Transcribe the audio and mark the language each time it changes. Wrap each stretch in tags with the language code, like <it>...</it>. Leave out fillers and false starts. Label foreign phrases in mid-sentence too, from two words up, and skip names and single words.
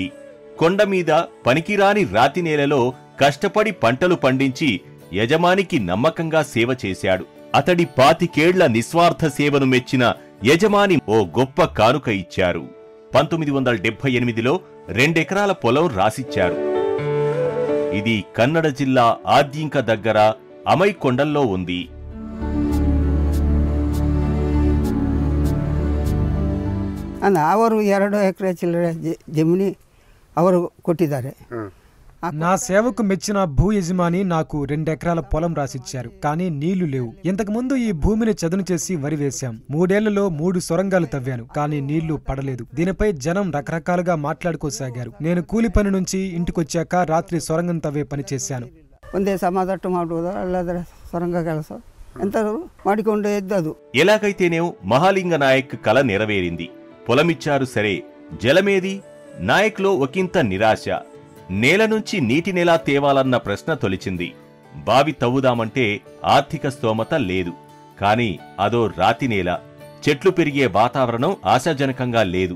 <te>కొండమీద పనికిరాని రాతి నేలలో కష్టపడి పంటలు పండించి యజమానికి నమ్మకంగా సేవ చేశాడు. అతడి 25 ఏళ్ల నిస్వార్థ సేవను మెచ్చిన యజమాని ఓ గొప్ప కానుక ఇచ్చారు. 1978లో 2 ఎకరాల పొలం రాసిచ్చారు. ఇది కన్నడ జిల్లా ఆద్యింక దగ్గర అమై కొండల్లో ఉంది.</te> <kn>ಅವರು 2 ಎಕರೆ ಚಿಲ್ಲರೆ ಜಮೀನಿ ಅವರು ಕೊಟ್ಟಿದ್ದಾರೆ.</kn> <te>నా సేవకు మెచ్చిన భూ యజమాని నాకు 2 ఎకరాల పొలం రాసిచ్చారు. కానీ నీళ్లు లేవు. ఇంతకుముందు ఈ భూమిని చదును చేసి వరి వేశాం. 3 ఏళ్లలో 3 సొరంగాలు తవ్వాను. కానీ నీళ్లు పడలేదు. దీనిపై జనం రకరకాలుగా మాట్లాడుకోసాగారు. నేను కూలి పని నుంచి ఇంటికొచ్చాక రాత్రి సొరంగం తవ్వే పని చేశాను.</te> <kn>ಒಂದೇ ಸಮಾದಟ್ಟು ಮಾಡುವುದ ಅಲ್ಲದ್ರೆ ಸೊರಂಗ ಕೆಲಸ ಎಂತದು ಮಾಡಿಕೊಂಡು ಎದ್ದದು.</kn> <te>ఎలాగైతేనే మహాలింగ నాయక్ కల నెరవేరింది. పొలమిచ్చారు సరే, జలమేది? నాయక్లో ఒకంత నిరాశ. నేల నుంచి నీటినెలా తేవాలన్న ప్రశ్న తొలిచింది. బావి తవ్వుదామంటే ఆర్థిక స్తోమత లేదు. కాని అదో రాతినేల, చెట్లు పెరిగే వాతావరణం ఆశాజనకంగా లేదు.</te>